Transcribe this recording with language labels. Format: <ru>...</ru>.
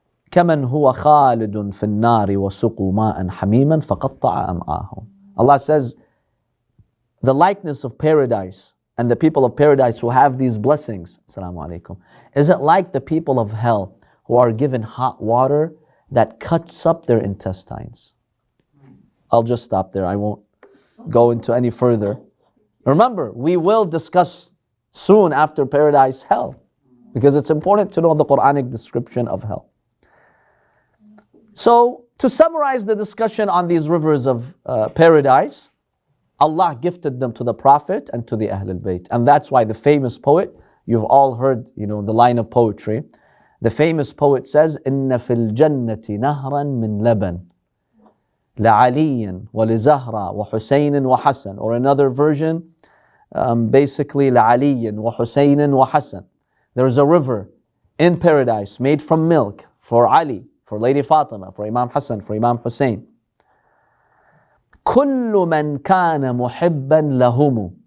<ar>كمن هو خالد في النار وسقوا ماء حميما فقطع أمعاهم.</ar> <en>Allah says, the likeness of paradise and the people of paradise who have these blessings, Assalamu alaikum, is it like the people of hell who are given hot water that cuts up their intestines? I'll just stop there. I won't go into any further. Remember, we will discuss soon after paradise hell, because it's important to know the Quranic description of hell. So, to summarize the discussion on these rivers of paradise, Allah gifted them to the Prophet and to the Ahlulbayt. And that's why the famous poet, you've all heard, the line of poetry. The famous poet says,</en> <ar>إِنَّ فِي الْجَنَّةِ نَهْرًا مِّن لَبَنٍ لَعَلِيٍّ وَلِزَهْرَى وَحُسَيْنٍ وَحَسَنٍ.</ar> <en>Or another version, basically</en> <ar>لَعَلِيٍّ وَحُسَيْنٍ وَحَسَنٍ.</ar> <en>There's a river in paradise made from milk for Ali, for Lady Fatima, for Imam Hassan, for Imam Hussein.</en> <ar>كُلُّ مَنْ كَانَ مُحِبًّا لَهُمُ.</ar>